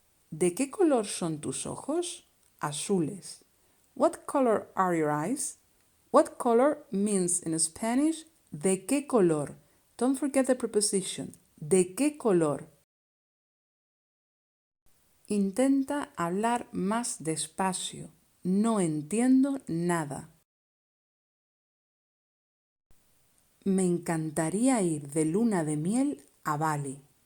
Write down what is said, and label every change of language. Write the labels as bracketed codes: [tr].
[es] ¿De qué color son tus ojos? Azules. [en] What color are your eyes? What color means in Spanish [es] ¿de qué color? [en] Don't forget the preposition. [es] ¿De qué color? Intenta hablar más despacio. No entiendo nada. Me encantaría ir de luna de miel a Bali.